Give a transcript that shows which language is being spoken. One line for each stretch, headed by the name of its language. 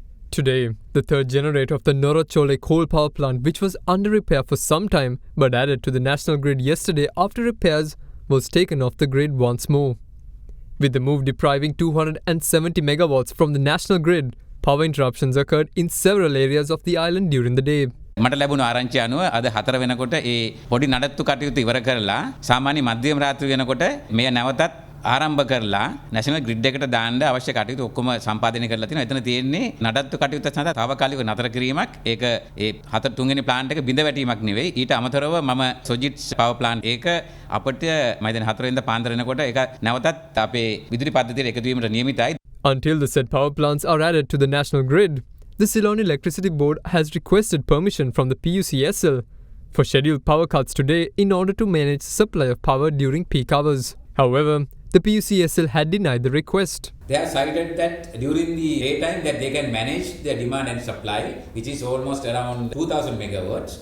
English: Today, the third generator of the Norotchole coal power plant, which was under repair for some time but added to the national grid yesterday after repairs, was taken off the grid once more. With the move depriving 270 megawatts from the national grid, power interruptions occurred in several areas of the island during the day.
Sinhala: මට ලැබුණු ආරංචිය අනුව අද 4 වෙනකොට ඒ පොඩි නඩත්තු කටයුතු ඉවර කරලා සාමාන්‍ය මධ්‍යම රාත්‍රී වෙනකොට මෙය නැවතත් ආරම්භ කරලා නැෂනල් ග්‍රිඩ් එකට දාන්න අවශ්‍ය කටයුතු ඔක්කොම සම්පාදනය කරලා තිනවා. එතන තියෙන්නේ නඩත්තු කටයුතු සඳහා తాවකාලිකව නතර කිරීමක්. ඒක ඒ 4 වෙනි ප්ලාන්ට් එක බිඳ වැටීමක් නෙවෙයි. ඊට අමතරව මම සොජිට්ස් පවර් ප්ලාන්ට් ඒක අපිට මම දැන් 4 වෙනිදා පාන්දර වෙනකොට ඒක නැවතත් අපේ විදුලි පද්ධතියට එකතු වීමට නියමිතයි.
English: Until the said power plants are added to the national grid, the Ceylon Electricity Board has requested permission from the PUCSL for scheduled power cuts today in order to manage supply of power during peak hours. However, the PUCSL had denied the request. They have cited that during the daytime that they can manage the demand and supply, which is almost around 2000 megawatts.